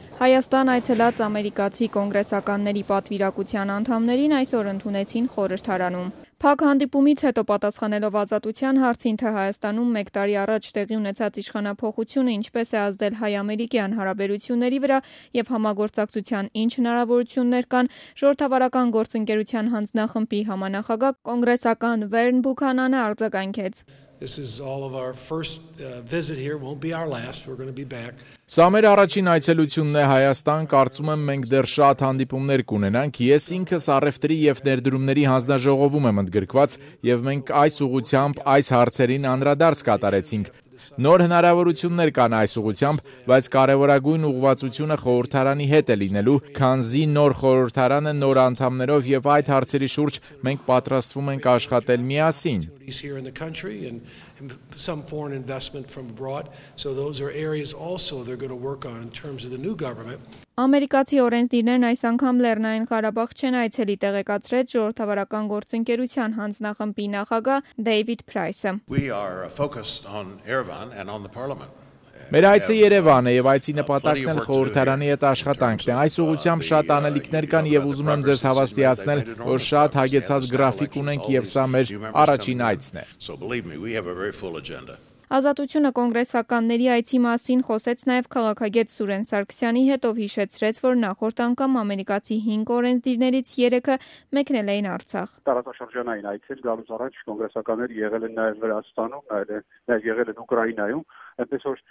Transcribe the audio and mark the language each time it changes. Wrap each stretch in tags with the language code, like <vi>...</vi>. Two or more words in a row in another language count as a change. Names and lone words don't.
<hy>Հայաստան այցելած ամերիկացի կոնգրեսականների պատվիրակության անդամներին այսօր ընդունեցին խորհրդարանում։ Փակ հանդիպումից հետո պատասխանելով Ազատության հարցին, թե Հայաստանում 1 տարի առաջ տեղի ունեցած իշխանափոխությունը ինչպես է ազդել հայ-ամերիկյան հարաբերությունների վրա եւ համագործակցության ինչ հնարավորություններ կան, Ժողովրդավարական գործընկերության հանձնախմբի համանախագահ կոնգրեսական Վern Բուքանանը արձագանքեց.</hy> <en>This is all of our first visit here, won't be our last, we're going to be back.</en> <hy>Սա մեր առաջին այցելությունն է Հայաստան, կարծում եմ մենք դեռ շատ հանդիպումներ կունենանք, ես ինքս առևտրի եւ ներդրումների հանձնաժողովում եմ ընդգրկված եւ մենք այս ուղղությամբ այս հարցերին անդրադարձ կատարեցինք։ Նոր հնարավորություններ կան այս ուղղությամբ, բայց կարևորագույն ուղղվածությունը խորհրդարանի հետ է լինելու, քանզի նոր խորհրդարանը նոր անդամներով եւ այդ հարցերի շուրջ մենք պատրաստվում ենք աշխատել միասին։</hy> <en>Here in the country and some foreign investment from abroad. So those are areas also they're going to work on in terms of the new government.</en> <hy>Ամերիկացի օրենսդիրներն այս անգամ Լեռնային Ղարաբաղ չեն այցելի, տեղեկացրեց Ժողովրդավարական գործընկերության հանձնախմբի նախագահ Դեյվիդ Փրայսը։</hy> <en>We are focused on Yerevan and on the parliament.</en> <hy>Մեր այցը Երևան է եւ այցի նպատակն էլ խորհրդարանի հետ աշխատանքն է։ Այս ուղղությամբ շատ անելիքներ կան եւ ուզում եմ ձեզ հավաստիացնել, որ շատ հագեցած գրաֆիկ ունենք եւ սա մեր առաջին այցն է։</hy> <en>So believe me, we have a very full agenda.</en> <hy>Ազատությունը կոնգրեսականների այցի մասին խոսեց նաև քաղաքագետ Սուրեն Սարգսյանի հետ, ով հիշեցրեց, որ նախորդ անգամ ամերիկացի 5 օրենսդիրներից 3-ը մեկնել էին Արցախ։ Տարածաշրջանային այցեր գալուց առաջ կոնգրեսականներ եղել են նաև Վրաստանում, նաև եղել են Ուկրաինայում, այնպես որ</hy>